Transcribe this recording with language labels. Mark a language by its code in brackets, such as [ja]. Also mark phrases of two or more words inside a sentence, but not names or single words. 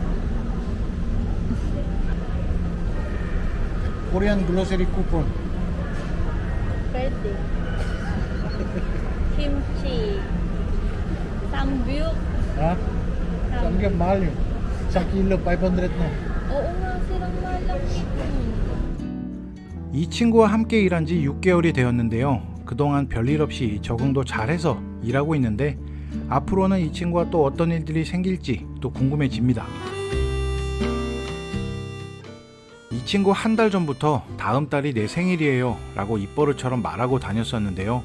[en] Korean grocery coupon. [tl] Pwede. Kimchi. Samgyup. Ha? Sabi nga, mahal yun. 1 kilo, 500 na. Oo nga, silang malang ito. [ko] 이 친구와 함께 일한 지 6개월이 되었는데요. 그동안 별일 없이 적응도 잘해서 일하고 있는데 앞으로는 이 친구와 또 어떤 일들이 생길지 또 궁금해집니다. 이 친구 한 달 전부터 다음 달이 내 생일이에요 라고 입버릇처럼 말하고 다녔었는데요.